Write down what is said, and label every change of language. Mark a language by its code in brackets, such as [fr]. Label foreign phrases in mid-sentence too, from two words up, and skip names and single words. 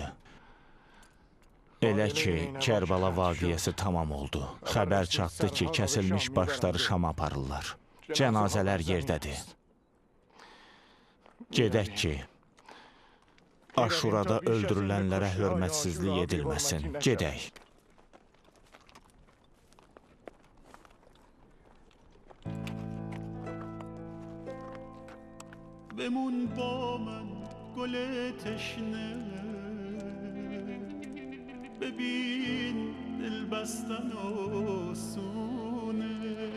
[az] Elə ki, Kərbala vaqiyyəsi tamam oldu. Xəbər çatdı ki, kəsilmiş başları Şama aparırlar. Cənazələr yerdədir. Gedək ki, Aşurada öldürülənlərə hörmətsizlik edilməsin. Gedək. [fa] بمون با من گل تشنه ببین دل بستن آسونه